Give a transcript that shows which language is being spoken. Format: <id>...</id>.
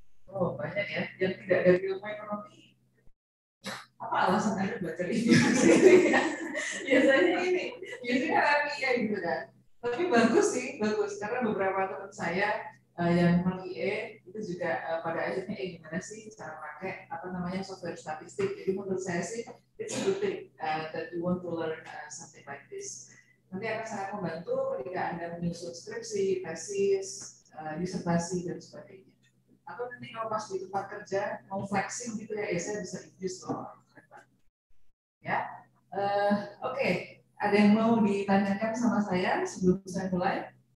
<id>Oh banyak ya. Yang tidak dari ilmu ekonomi, apa alasan Anda belajar ini? Biasanya IE gitu kan. Tapi bagus karena beberapa teman saya yang IE itu juga pada akhirnya gimana sih cara pakai software statistik. Jadi menurut saya sih</id> <en>it's a good thing that you want to learn something like this.</en> <id>Nanti akan sangat membantu ketika Anda menyusun skripsi, tesis, disertasi dan sebagainya. Atau nanti kalau pas di tempat kerja mau flexing gitu ya, saya bisa use loh. Ya, oke. Ada yang mau ditanyakan sama saya sebelum saya mulai?</id>